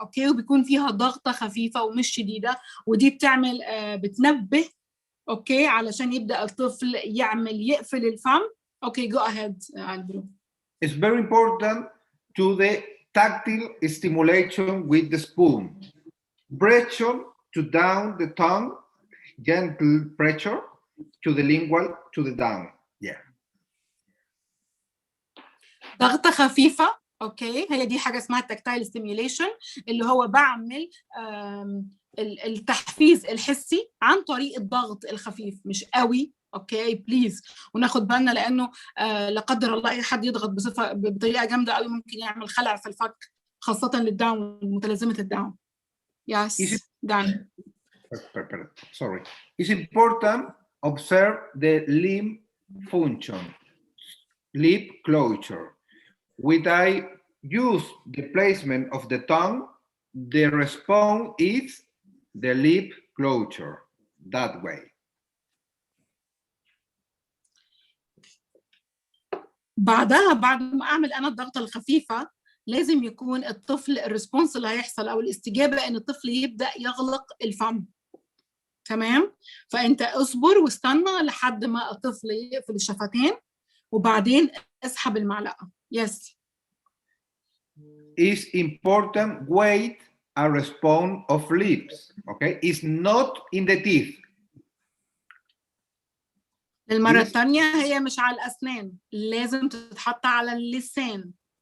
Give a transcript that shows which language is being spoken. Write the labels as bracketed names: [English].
[Arabic] اوكي، وبيكون فيها ضغطة خفيفة ومش شديدة، ودي بتنبه اوكي علشان يبدأ الطفل يقفل الفم. [English] Okay, go ahead Alvaro. It's very important to the tactile stimulation with the spoon. Pressure to down the tongue, gentle pressure to the lingual, to the down. Yeah. [Arabic] ضغطة خفيفة. اوكي، هي دي حاجة اسمها tactile stimulation، اللي هو بعمل التحفيز الحسي عن طريق الضغط الخفيف، مش قوي اوكي بليز، وناخد بالنا لانه لا قدر الله اي حد يضغط بطريقه جامده قوي ممكن يعمل خلع في الفك، خاصه للداون، متلازمه الداون. [English] Yes, done. Sorry. It's important observe the limb function, lip closure. When I use the placement of the tongue, the response is the lip closure, that way. [Arabic] بعدها بعد ما اعمل انا الضغطه الخفيفه لازم يكون الطفل الريسبونس اللي هيحصل او الاستجابه ان الطفل يبدا يغلق الفم. تمام؟ فانت اصبر واستنى لحد ما الطفل يقفل الشفتين وبعدين اسحب المعلقه. [English] Yes. It's important wait a response of lips. Okay, it's not in the teeth. [Arabic] المرة الثانية هي مش على الأسنان، لازم تتحط على اللسان.